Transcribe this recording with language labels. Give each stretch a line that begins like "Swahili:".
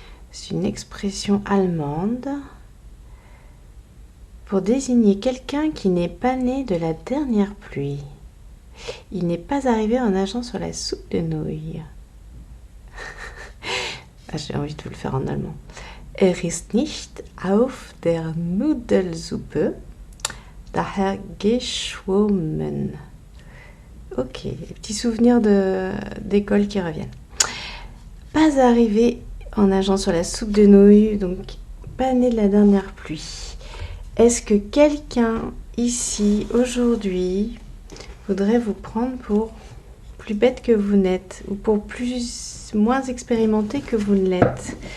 French: C'est une expression allemande pour désigner quelqu'un qui n'est pas né de la dernière pluie. Il n'est pas arrivé en nageant sur la soupe de nouilles. J'ai envie de vous le faire en allemand.
German: Ist nicht auf der Nudelsuppe daher geschwommen.
French: Ok, des petits souvenirs d'école qui reviennent. Pas arrivé en nageant sur la soupe de nouilles, donc pas né de la dernière pluie. Est-ce que quelqu'un ici, aujourd'hui, voudrait vous prendre pour plus bête que vous n'êtes ou pour moins expérimenté que vous ne l'êtes?